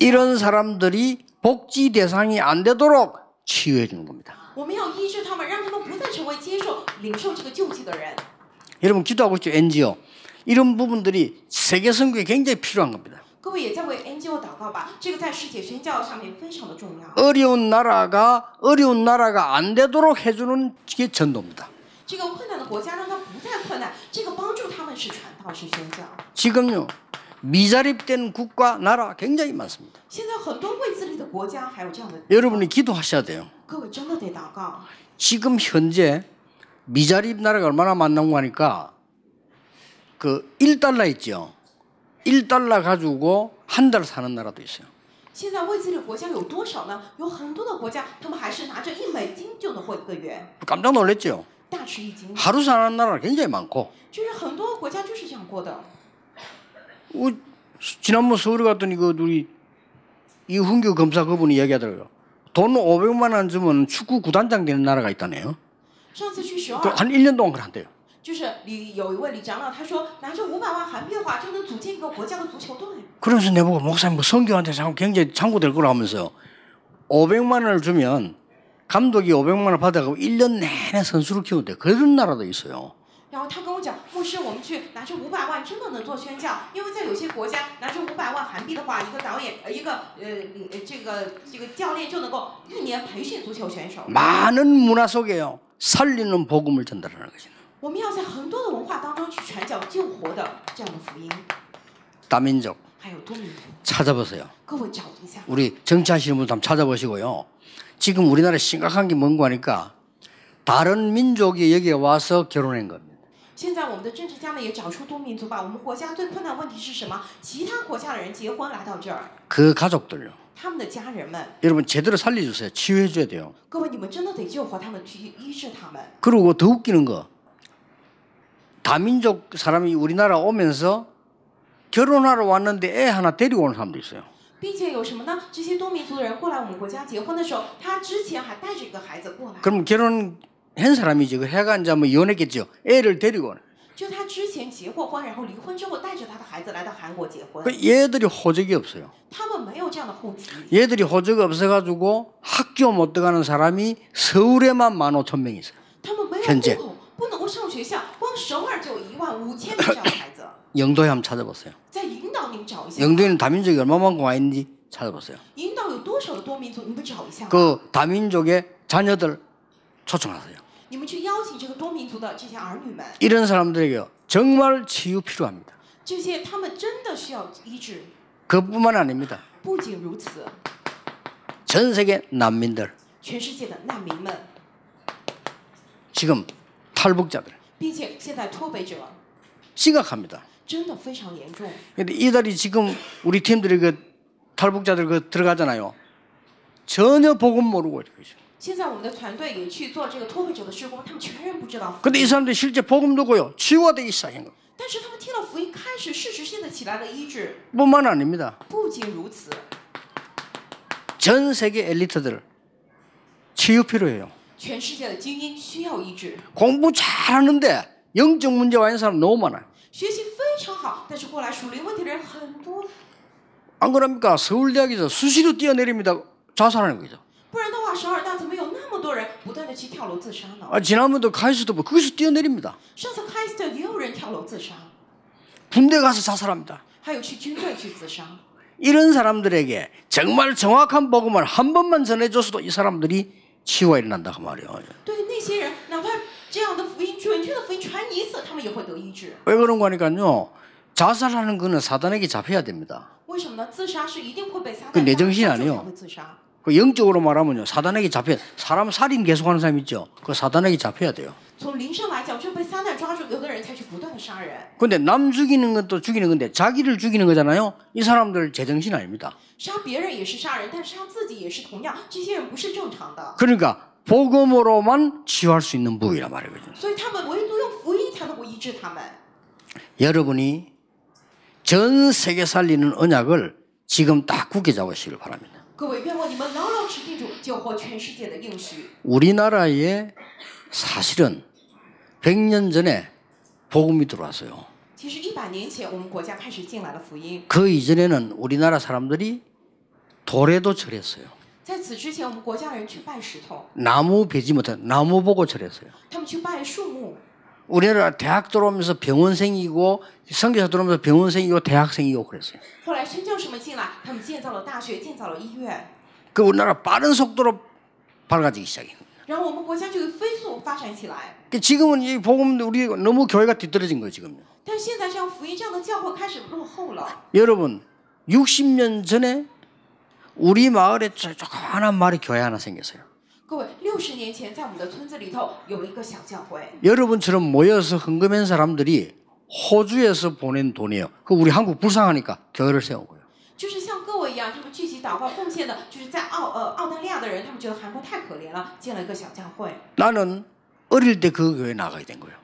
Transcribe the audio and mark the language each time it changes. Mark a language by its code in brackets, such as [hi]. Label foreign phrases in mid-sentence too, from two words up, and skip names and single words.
[ko] 이런 사람들이 복지 대상이 안 되도록 치유해 주는 겁니다. [zh] 我们要医治他们，让他们不再成为接受、领受这个救济的人。 [ko] 여러분 기도하고 있죠. NGO. 이런 부분들이 세계 선교에 굉장히 필요한 겁니다. [zh] 各位也在为 NGO 祷告吧，这个在世界宣教上面非常的重要。 [ko] 어려운 나라가 안 되도록 해주는 게 전도입니다. [zh] 这个困难的国家让它不再困难，这个帮助他们是传道是宣教。 [ko] 지금요 미자립된 국가 나라 굉장히 많습니다. [zh] 现在很多未自立的国家还有这样的， [ko] 여러분이 기도하셔야 돼요. [zh] 各位真的得祷告。 [ko] 지금 현재 미자립 나라가 얼마나 많다고 하니까 그 1달러 있죠. 1달러 가지고 한 달 사는 나라도 있어요. [zh] 现在未自立国家有多少呢？有很多的国家，他们还是拿着1美金就能过1个月， [ko] 깜짝 놀랐죠. [zh] 大吃一惊。 [ko] 하루 사는 나라가 굉장히 많고 [zh] 就是很多国家就是这样过的。 [ko] 지난번 서울에 갔더니 그 우리 이훈규 검사 그분이 얘기하더라고요. 돈 500만 원 주면 축구 구단장 되는 나라가 있다네요. [zh] 上次去首 [ko] 그 [zh] 尔， [ko] 한 1년 동안 그걸 한대요. [zh] 就是有一位李长老，他说拿着500万韩币的话，就能组建一个国家的足球队。 [ko] 그러면서 내보고 목사님 뭐 선교한테 자꾸 굉장히 창구될 거라 하면서 500만 원을 주면 감독이 500만 원을 받아가고 1년 내내 선수를 키운대. 그런 나라도 있어요. [zh] 然后他跟我讲，牧师，我们去拿着500万真的能做宣教，因为在有些国家拿着500万韩币的话，一个导演这个教练就能够1年培训足球选手。 [ko] 많은 문화 속에요. 살리는 복음을 전달하는 것입니다. [zh] 我们要在很多的文化当中去传讲救活的这样的福音， [ko] 다민족 [zh] 还有多民族。 [ko] 찾아보세요. [zh] 各位找一下， [ko] 우리 정치하시는 분들 한번 찾아보시고요. 지금 우리나라에 심각한 게 뭔가 하니까 다른 민족이 여기에 와서 결혼한 겁니다. [zh] 现在我们的政治家们也找出多民族吧。我们国家最困难的问题是什么？其他国家的人结婚来到这儿， [ko] 그 가족들요. [zh] 他们的家人们， [ko] 여러분 제대로 살려주세요. 치유해줘야 돼요. [zh] 各位你们真的得救活他们，去医治他们。 [ko] 그리고 더 웃기는 거 다민족 사람이 우리나라 오면서 결혼하러 왔는데 애 하나 데리고 오는 사람도 있어요. [zh] 并且有什么呢？这些多民族的人过来我们国家结婚的时候，他之前还带着一个孩子过来。 [ko] 그럼 결혼한 사람이지. 그 해가 이제 뭐 이혼했겠죠. 애를 데리고 오는. [zh] 就他之前结过婚，然后离婚之后带着他的孩子来到韩国结婚。 [ko] 그 얘들이 호적이 없어요. [zh] 他们没有这样的户籍， [ko] 얘들이 호적이 없어가지고 학교 못 들어가는 사람이 서울에만 15,000명 있어요. [zh] 他们没有 [ko] 현재 [zh] 户口，不能够上学校，光首尔就有15000名这样的孩子。 [ko] 영도에 한번 찾아보세요. [zh] 在引导你们找一下， [ko] 영도에는 다민족이 얼마만큼 와 있는지 찾아보세요. [zh] 引导有多少的多民族，你们找一下。 [ko] 그 다민족의 자녀들 초청하세요. [zh] 你们去邀请这个多民族的这些儿女们， [ko] 이런 사람들에게 정말 치유 필요합니다. [zh] 这些他们真的需要医治。 [ko] 그뿐만 아닙니다. [zh] 不仅如此， [ko] 전 세계 난민들, [zh] 全世界的难民们， [ko] 지금 탈북자들 [zh] 并且现在脱北者 [ko] 심각합니다. [zh] 真的非常严重。 [ko] 근데 이달이 지금 우리 팀들이 그 탈북자들 그 들어가잖아요. 전혀 복음 모르고 이렇게. [zh] 现在我们的团队也去做这个脱北者的施工，他们全然不知道。 [ko] 근데 이 사람들이 실제 복음 듣고요. 치유가 되기 시작한 거. [zh] 但是他们听了福音，开始事实性的起来了医治。 [ko] 뿐만 아닙니다. [zh] 不仅如此， [ko] 전 세계 엘리트들 치유 필요해요. [zh] 全世界的精英需要医治。 [ko] 공부 잘하는데 영적 문제와 있는 사람 너무 많아요. [zh] 学习非常好，但是过来属灵问题的人很多。 [ko] 안 그럽니까? 서울대학에서 수시로 뛰어내립니다. 자살하는 거죠. [zh] 不然的话，12大怎么有那么多人不断的去跳楼自杀呢？ [ko] 지난번도 카이스트도 뭐 거기서 뛰어내립니다. [zh] 上次开斯特也有人跳楼自杀， [ko] 군대 가서 자살합니다. [zh] 还有去军队去自杀。 [ko] 이런 사람들에게 정말 정확한 복음을 한 번만 전해줘서도 이 사람들이 치유가 일어난다고 말이에요. [zh] 对于那些人，哪怕这样的福音准确的福音传一次，他们也会得医治。 [ko] 왜 그런 거 하니까요. 자살하는 거는 사단에게 잡혀야 됩니다. [zh] 为什么呢？自杀是一定会被撒旦 [ko] 그내 [zh] 抓 [ko] 정신이 [zh] 住 [ko] 아니에요 [zh] 才会自杀。 [ko] 그 영적으로 말하면요. 사단에게 잡혀 사람 살인 계속하는 사람 있죠. 그 사단에게 잡혀야 돼요. [zh] 从灵上来讲，就被撒旦抓住，有的人才去不断的杀人。 [ko] 근데 남 죽이는 것도 죽이는 건데 자기를 죽이는 거잖아요. 이 사람들 제정신 아닙니다. [zh] 杀别人也是杀人，但杀自己也是同样，这些人不是正常的。 [ko] 그러니까 복음으로만 치유할 수 있는 부위란 말이거든요. [zh] 所以他们唯独用福音才能够医治他们。 [ko] 여러분이 전 세계 살리는 언약을 지금 딱 굳게 잡으시길 바랍니다. [zh] 各位，愿望你们牢牢持定住救活全世界的应许。 [ko] 우리나라에 사실은 100년 전에 복음이 들어왔어요. [zh] 其实100年前，我们国家开始进来了福音。 [ko] 그 이전에는 우리나라 사람들이 돌에도 절했어요. [zh] 在此之前，我们国家人去拜石头， [ko] 나무 베지 못한 나무 보고 절했어요. [zh] 他们去拜树木。 [ko] 우리나라 대학 들어오면서 병원생이고 선교사 들어오면서 병원생이고 대학생이고 그랬어요. [zh] 后来宣教士们进来，他们建造了大学，建造了医院， [ko] 그 우리나라 빠른 속도로 밝아지기 시작해요. [zh] 然后我们国家就飞速发展起来。 [ko] 지금은 이 복음 우리 너무 교회가 뒤떨어진 거예요 지금요. [zh] 但是现在这样福音这样的教会开始落后了。 [ko] 여러분 60년 전에 우리 마을에 조그마한 마을에 교회 하나 생겼어요. [zh] 各位，60年前在我们的村子里头有一个小教会， [ko] 여러분처럼 모여서 헌금한 사람들이 호주에서 보낸 돈이에요. 그 우리 한국 불쌍하니까 교회를 세운 거예요. [zh] 就是像各位一样，他们聚集祷告奉献的，就是在澳大利亚的人，他们觉得韩国太可怜了，建了一个小教会。 [ko] 나는 어릴 때 그 교회에 나가게 된 거예요.